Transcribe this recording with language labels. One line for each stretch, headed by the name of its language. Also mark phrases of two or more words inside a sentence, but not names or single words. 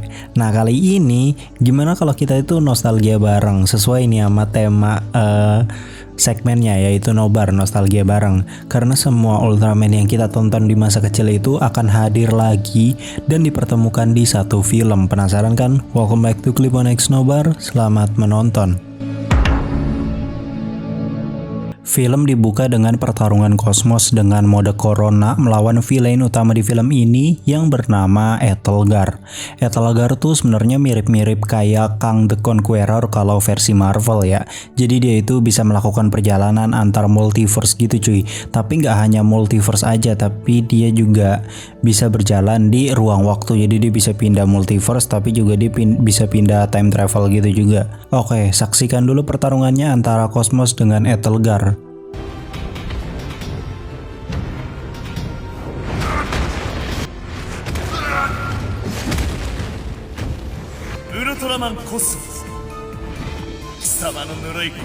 Indonesian: Nah kali ini gimana kalau kita itu nostalgia bareng sesuai nih sama tema segmennya yaitu nobar nostalgia bareng, karena semua Ultraman yang kita tonton di masa kecil itu akan hadir lagi dan dipertemukan di satu film. Penasaran kan?
English: Welcome back to Clip on X Nobar,
Indonesian: selamat menonton. Film dibuka dengan pertarungan Cosmos dengan mode Corona melawan villain utama di film ini yang bernama Etelgar. Etelgar tuh sebenarnya mirip-mirip kayak Kang the Conqueror kalau versi Marvel ya. Jadi dia itu bisa melakukan perjalanan antar multiverse gitu cuy. Tapi nggak hanya multiverse aja, tapi dia juga bisa berjalan di ruang waktu. Jadi dia bisa pindah multiverse, tapi juga dia bisa pindah
English: time travel
Indonesian: gitu juga. Oke, saksikan dulu pertarungannya antara Cosmos dengan Etelgar.
Japanese: ウルトラマンコスモス貴様のぬるい